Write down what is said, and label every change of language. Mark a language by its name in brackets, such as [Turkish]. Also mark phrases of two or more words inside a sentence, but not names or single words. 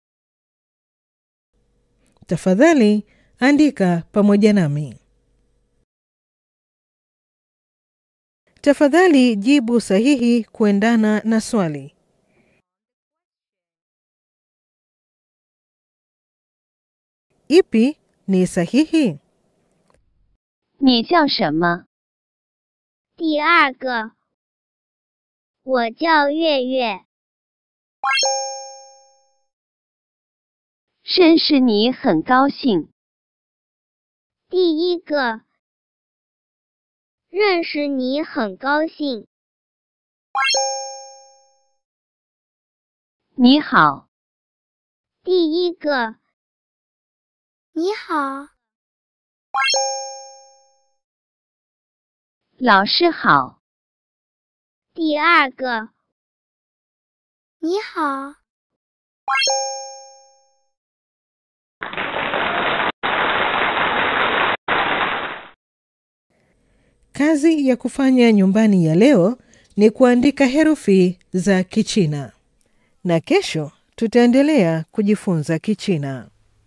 [Swahili] Tafadhali andika pamoja nami. Tafadhali jibu sahihi kuendana na swali. Ipi ni sahihi? [Chinese] 你叫什么？第二个我叫月月。认识你很高兴。第一个认识你很高兴。你好。第一个你好。老师好。第二个你好。 [Swahili] Kazi ya kufanya nyumbani ya leo ni kuandika herufi za Kichina. Na kesho tutaendelea kujifunza Kichina.